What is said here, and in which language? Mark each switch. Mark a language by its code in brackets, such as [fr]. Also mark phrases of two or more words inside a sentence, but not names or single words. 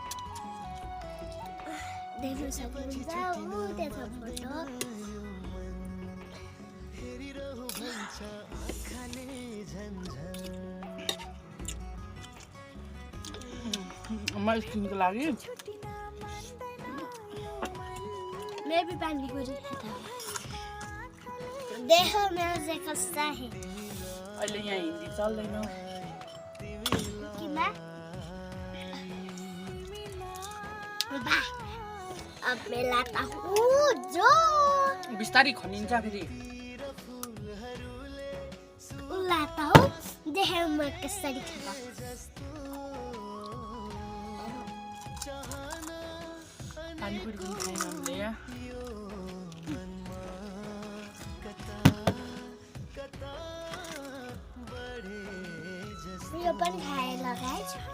[ne] Devo sapere udah foto. अम्मा स्किनको लागि [hi] मैं भी पानी पूरी खाता। देखो मेरा से खस्ता है। [ne] अहिले यहाँ हिन्दी चल्दैन। [hi] अब मैं लाता हूँ जो [ne] बिस्तारी खनिन्छ फेरि [hi] लाता हूँ। देखो मैं कसरी खाता। [ne] पानीपुरी पनि खाएन हामीले यहाँ। यो पनि खाएर गाइस।